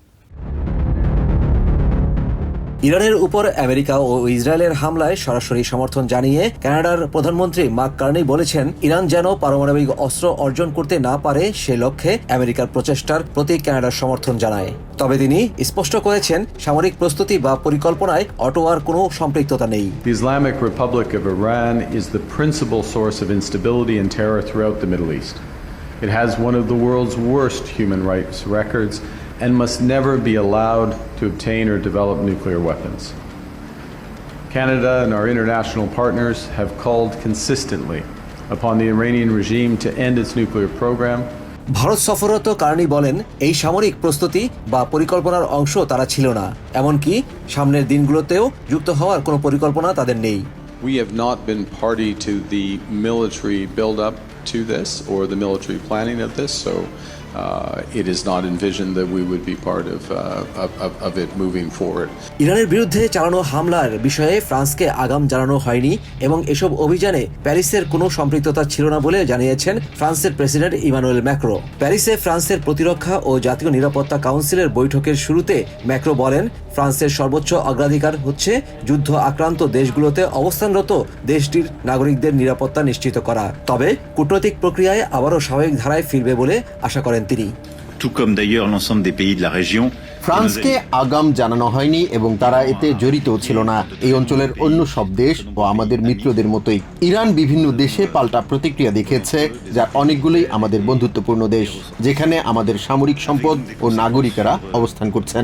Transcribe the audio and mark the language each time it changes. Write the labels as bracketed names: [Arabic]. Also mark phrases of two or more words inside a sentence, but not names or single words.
[Bangla] ইরানের উপর আমেরিকা ও ইসরায়েলের হামলায় সরাসরি সমর্থন জানিয়ে কানাডার প্রধানমন্ত্রী মার্ক কার্নি বলেছেন, ইরান যেন পারমাণবিক অস্ত্র অর্জন করতে না পারে সে লক্ষ্যে আমেরিকার প্রচেষ্টার প্রতি কানাডার সমর্থন জানায়। তবে তিনি স্পষ্ট করেছেন, সামরিক প্রস্তুতি বা পরিকল্পনায় অটোয়ার কোনো সম্পৃক্ততা নেই। [English] The Islamic Republic of Iran is the principal source of instability and terror throughout the Middle East. It has one of the world's worst human rights records and must never be allowed to obtain or develop nuclear weapons. Canada and our international partners have called consistently upon the Iranian regime to end its nuclear program. [Bangla] ভারত সফররত কার্নি বলেন, এই সামরিক প্রস্তুতি বা পরিকল্পনার অংশ তারা ছিল না, এমনকি সামনের দিনগুলোতেও যুক্ত হওয়ার কোনো পরিকল্পনা তাদের নেই। [English] We have not been party to the military build-up to this or the military planning of this, so it is not envisioned that we would be part of it moving forward. [Bangla] ইরানের বিরুদ্ধে চালানো হামলার বিষয়ে ফ্রান্সকে আগাম জানানো হয়নি এবং এসব অভিযানে প্যারিসের কোনো সম্পৃক্ততা ছিল না বলে জানিয়েছেন ফ্রান্সের প্রেসিডেন্ট ইমানুয়েল ম্যাক্রো। প্যারিসে ফ্রান্সের প্রতিরক্ষা ও জাতীয় নিরাপত্তা কাউন্সিলের বৈঠকের শুরুতে ম্যাক্রো বলেন, ফ্রান্সের সর্বোচ্চ অগ্রাধিকার হচ্ছে যুদ্ধ আক্রান্ত দেশগুলোতে অবস্থানরত দেশটির নাগরিকদের নিরাপত্তা নিশ্চিত করা। তবে কূটনৈতিক প্রক্রিয়ায় আবারও স্বাভাবিক ধারায় ফিরবে বলে আশা করেন তিনি। [French] Tout comme d'ailleurs l'ensemble des pays de la région. [Bangla] ফ্রান্সকে আগাম জানানো হয়নি এবং তারা এতে জড়িতও ছিল না। এই অঞ্চলের অন্য সব দেশ ও আমাদের মিত্রদের মতোই ইরান বিভিন্ন দেশে পাল্টা প্রতিক্রিয়া দেখিয়েছে, যার অনেকগুলোই আমাদের বন্ধুত্বপূর্ণ দেশ, যেখানে আমাদের সামরিক সম্পদ ও নাগরিকেরা অবস্থান করছেন।